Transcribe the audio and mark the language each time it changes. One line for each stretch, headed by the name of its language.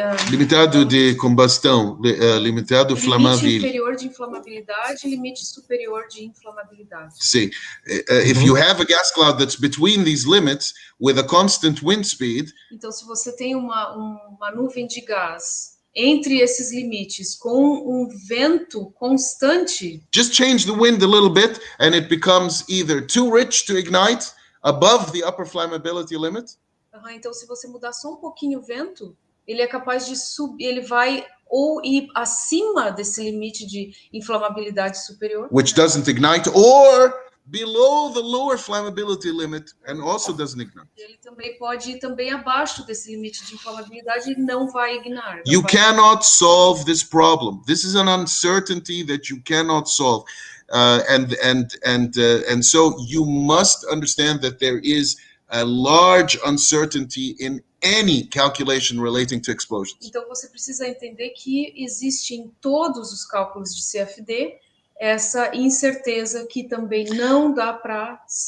Portuguese: limitado de combustão, limitado flamável. Limite inferior de inflamabilidade e limite superior de inflamabilidade.
English: See, if you have a gas cloud that's between these limits with a constant wind speed.
Portuguese: Então, se você tem uma nuvem de gás entre esses limites com um vento constante,
English: just change the wind a little bit and it becomes either too rich to ignite above the upper flammability limit.
Portuguese: Então, se você mudar só um pouquinho o vento, ele é capaz de subir, ele vai ou ir acima desse limite de inflamabilidade superior,
English: which doesn't ignite, or below the lower flammability limit and also doesn't ignite.
Portuguese: Ele também pode ir também abaixo desse limite de inflamabilidade e não vai ignar.
English: You cannot solve this problem. This is an uncertainty that you cannot solve. And so you must understand that there is a large uncertainty in any calculation relating to explosions.
Portuguese: Então você precisa entender que existe em todos os cálculos de CFD essa incerteza que também não dá para